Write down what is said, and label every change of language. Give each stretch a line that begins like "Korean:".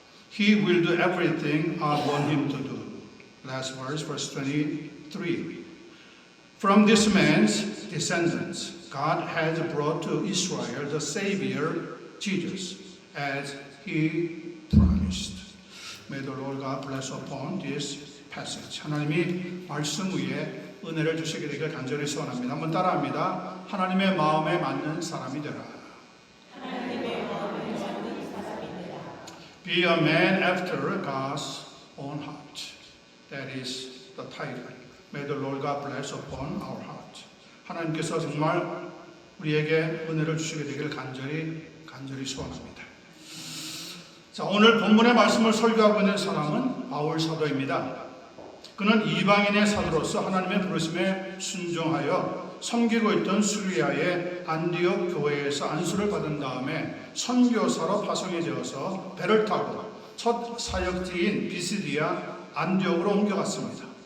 English: He will do everything I want him to do. Last verse, verse 23. From this man's descendants, God has brought to Israel the Savior, Jesus, as he promised. May the Lord God bless upon this passage.
Korean: 하나님이 말씀 위에 은혜를 주시게 되길 간절히 소원합니다. 한번 따라합니다. 하나님의 마음에 맞는 사람이 되라. 하나님의 마음에 맞는 사람이 되라.
English: Be a man after God's own heart. That is the title. May the Lord God bless upon our heart.
Korean: 하나님께서 정말 우리에게 은혜를 주시게 되길 간절히 소원합니다. 자, 오늘 본문의 말씀을 설교하고 있는 사람은 바울 사도입니다. 그는 이방인의 사도로서 하나님의 부르심에 순종하여 섬기고 있던 수리아의 안디옥 교회에서 안수를 받은 다음에 선교사로 파송이 되어서 배를 타고 첫 사역지인 비시디아 안디옥으로 옮겨갔습니다.